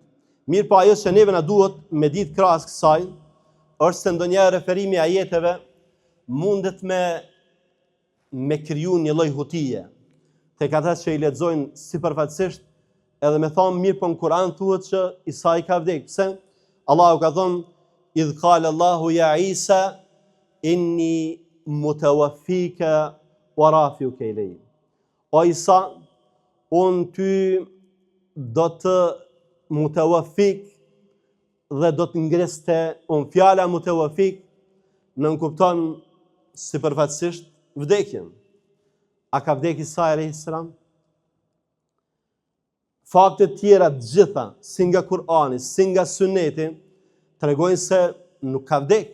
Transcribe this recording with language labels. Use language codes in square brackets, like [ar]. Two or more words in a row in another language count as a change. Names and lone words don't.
[sq] Mirë, po ajo që neve na duhet me ditë krahas kësaj është se ndonjëherë referimi a ajeteve mundet me kriju një lloj hutije tek ata që i lexojnë sipërfaqësisht edhe me thonë mirë, po në Kur'an thuhet që Isa i ka vdekur. Pse? Allahu ka thonë [ar] إذ قال الله يا عيسى إني متوفيك ورافعك إلي. [sq] O Isa, unë ty do të mutawaffik dhe do të ngreste, unë fjala mutawaffik nënkupton sipërfaqësisht vdekjen. A ka vdek Isa [ar] عليه السلام? [sq] Faktet tjera të gjitha, si nga Kur'ani, si nga Sunneti, tregojnë se nuk ka vdek.